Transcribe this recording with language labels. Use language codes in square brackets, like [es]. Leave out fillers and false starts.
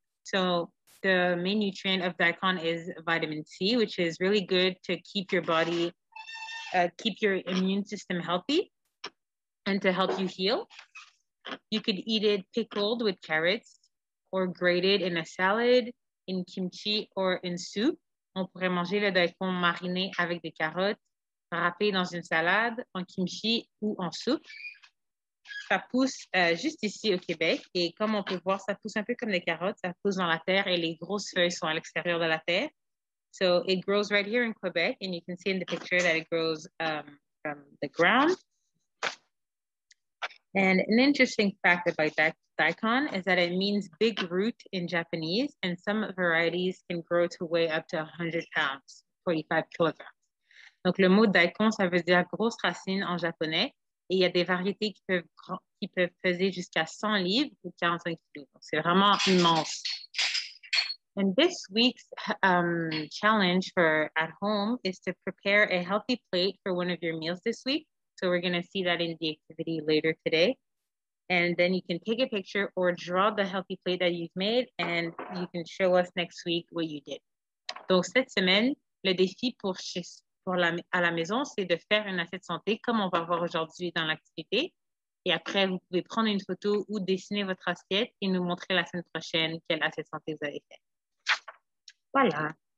[en] So, the main nutrient of daikon is vitamin C, which is really good to keep your body, keep your immune system healthy and to help you heal. You could eat it pickled with carrots or grated in a salad, in kimchi, or in soup. [fr] On pourrait manger le daikon mariné avec des carottes, râpé dans une salade, en kimchi ou en soupe. Ça pousse juste ici au Québec et comme on peut voir, ça pousse un peu comme les carottes, ça pousse dans la terre et les grosses feuilles sont à l'extérieur de la terre. [en] So it grows right here in Quebec and you can see in the picture that it grows from the ground. And an interesting fact about daikon is that it means big root in Japanese, and some varieties can grow to weigh up to 100 pounds, 45 kilograms. [fr] Donc, le mot daikon, ça veut dire grosse racine en japonais, et il y a des variétés qui peuvent peser jusqu'à 100 livres ou 45 kilos. Donc, c'est vraiment immense. [en] And this week's challenge for at home is to prepare a healthy plate for one of your meals this week. So we're going to see that in the activity later today. And then you can take a picture or draw the healthy plate that you've made and you can show us next week what you did. [fr] Donc, cette semaine, le défi à la maison, c'est de faire une assiette santé comme on va voir aujourd'hui dans l'activité. Et après, vous pouvez prendre une photo ou dessiner votre assiette et nous montrer la semaine prochaine quelle assiette santé vous avez fait. Voilà.